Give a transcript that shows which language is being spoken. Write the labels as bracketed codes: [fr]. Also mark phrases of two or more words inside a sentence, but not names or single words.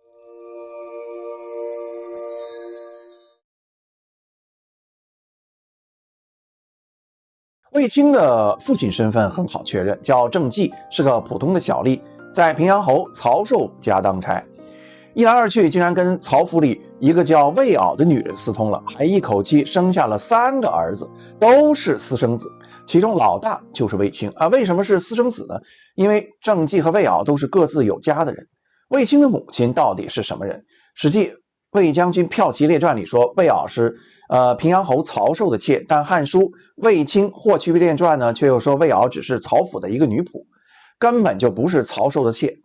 [zh] 衛青的父親身份很好確認，叫郑季，是個普通的小吏，在平陽侯曹壽家當差。一來二去，竟然跟曹府裡一個叫魏媪的女人私通了，還一口氣生下了3個兒子，都是私生子，其中老大就是衛青為什麼是私生子呢？因為郑季和魏媪都是各自有家的人。衛青的母親到底是什麼人？史记魏將軍驃骑列傳裡說魏媪是平陽侯曹壽的妾，但漢書衛青霍去病列傳呢，卻又說魏媪只是曹府的一個女僕，根本就不是曹壽的妾。